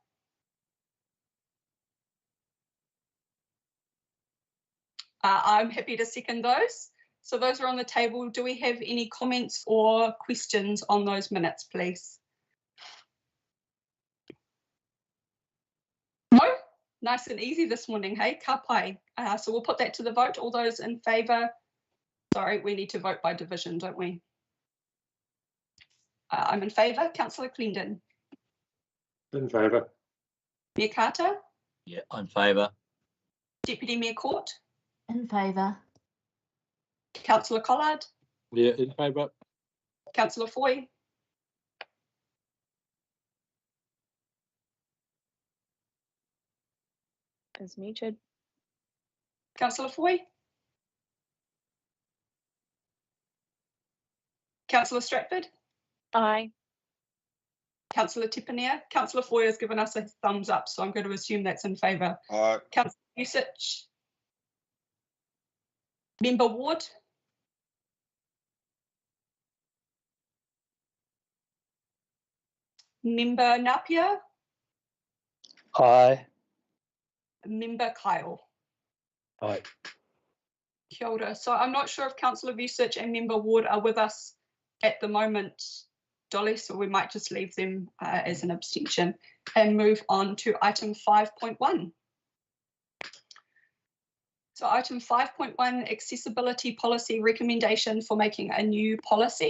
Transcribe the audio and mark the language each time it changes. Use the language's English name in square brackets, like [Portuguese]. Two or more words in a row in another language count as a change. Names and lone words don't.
[English] I'm happy to second those. So those are on the table. Do we have any comments or questions on those minutes, please? No? Nice and easy this morning, hey? [Māori] Ka pai. [English] So we'll put that to the vote. All those in favour? Sorry, we need to vote by division, don't we? I'm in favour. Councillor Clendon. In favour. Mayor Carter. Yeah, in favour. Deputy Mayor Court. In favour. Councillor Collard. Yeah, in favour. Councillor Foy. Is muted. Councillor Foy. Councillor Stratford. Aye. Councillor Tippania. Councillor Foy has given us a thumbs up, so I'm going to assume that's in favour. Aye. Councillor Usich. Member Ward. Member Napier. Aye. Member Kyle. Aye. [Māori] Kia ora. [English] So I'm not sure if Councillor Vusic and Member Ward are with us at the moment, Dolly, so we might just leave them as an abstention and move on to item 5.1. So item 5.1, accessibility policy recommendation for making a new policy.